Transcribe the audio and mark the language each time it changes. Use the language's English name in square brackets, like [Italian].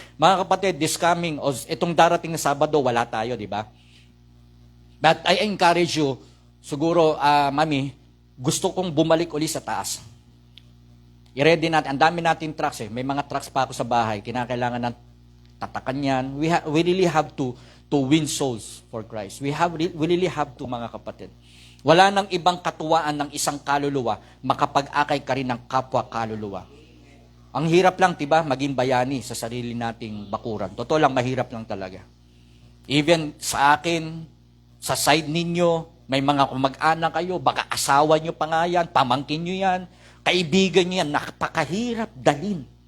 [Filipino] Mga kapatid, itong darating na Sabado, wala tayo, di ba? [English] But I encourage you, [Filipino] siguro, Mami, gusto kong bumalik uli sa taas. I-ready natin. Ang dami natin trucks May mga trucks pa ako sa bahay. Kinakailangan ng tatakan yan. [English] We really have to win souls for Christ. We really have to, [Filipino] mga kapatid. Wala nang ibang katuwaan ng isang kaluluwa, makapag-akay ka rin ng kapwa kaluluwa. Ang hirap lang, diba, maging bayani sa sarili nating bakuran. Totoo lang, mahirap lang talaga. Even sa akin, sa side ninyo, may mga kumag-anak kayo, baka asawa nyo pa nga yan, pamangkin nyo yan, kaibigan nyo yan, napakahirap dalin.